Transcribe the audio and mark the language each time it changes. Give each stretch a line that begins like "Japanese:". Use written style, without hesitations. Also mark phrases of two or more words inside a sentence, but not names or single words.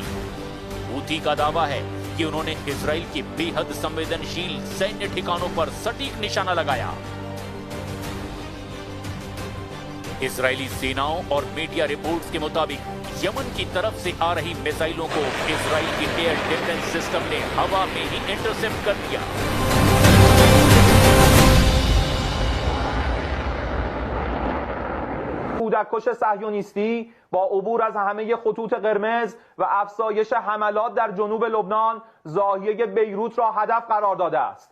Hindi: हूथी का दावा है कि उन्होंने इजराइल के बेहद संवेदनशील सैन्य ठिकानों पर सटीक निशाना लगाया। इजरायली सेनाओं और
English: media reports
Hindi: के मुताबिक यमन की तरफ से आ रही मिसाइलों को इजराइल की
English: air defense system
Hindi: ने हवा में ही इंटरसेप्ट कर दिया।
Persian: کودککش صهیونیستی با عبور از همه خطوط قرمز و افزایش حملات در جنوب لبنان زاویه بیروت را هدف قرار داده است.